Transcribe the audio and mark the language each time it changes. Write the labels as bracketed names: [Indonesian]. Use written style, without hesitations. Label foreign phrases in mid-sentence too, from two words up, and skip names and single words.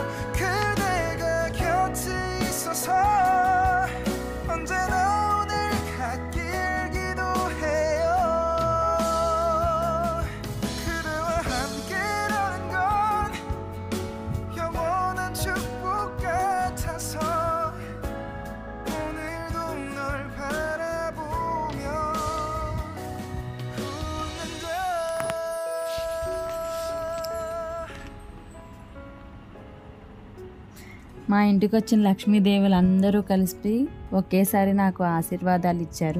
[Korean] 그대가 곁에 있어서 언제나 오늘 같길 기도해요. 그대와 함께라는 건 영원한 축복 같아서 [Telugu] మా ఇంటికి వచ్చిన లక్ష్మీదేవులు అందరూ కలిసి ఒకేసారి నాకు ఆశీర్వాదాలు ఇచ్చారు.